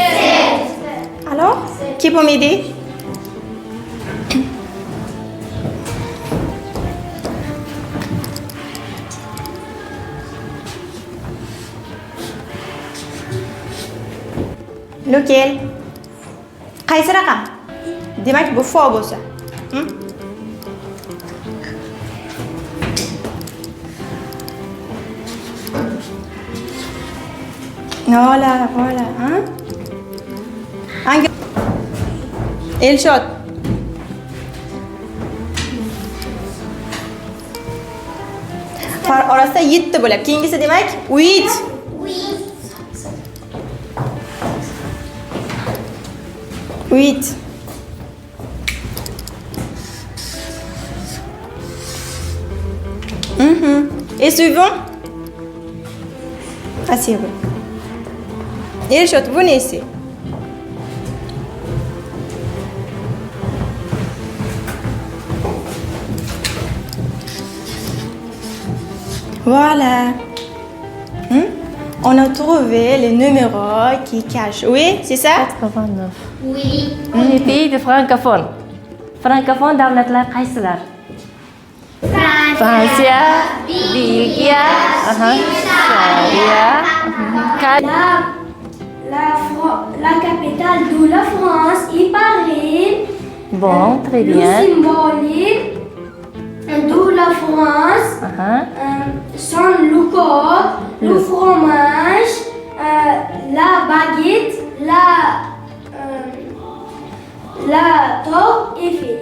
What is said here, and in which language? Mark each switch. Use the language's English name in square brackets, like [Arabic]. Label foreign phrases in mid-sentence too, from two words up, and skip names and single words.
[French] Alors, qui peut m'aider? Lequel? [Uzbek] Qaysi raqam? Demak, bu fo bo'lsa. [French] Voilà, voilà, hein? Elshot. [Uzbek] Orasida 7 bo'ladi. Keyingisi demak 8. [French] Huit. Et suivant? Asseyez-vous. Elshot, venez ici. Voilà. On a trouvé les numéros qui cachent. Oui, c'est ça? 89. Oui. Les pays de francophone. [Uzbek] Francophone davlatlar qaysilar? Fransiya, Belgiya, Shvetsiya, [French] La capitale de la France est Paris. Bon, très Le bien. symbolique de la France sont le corps, le fromage, la baguette, la tour Eiffel.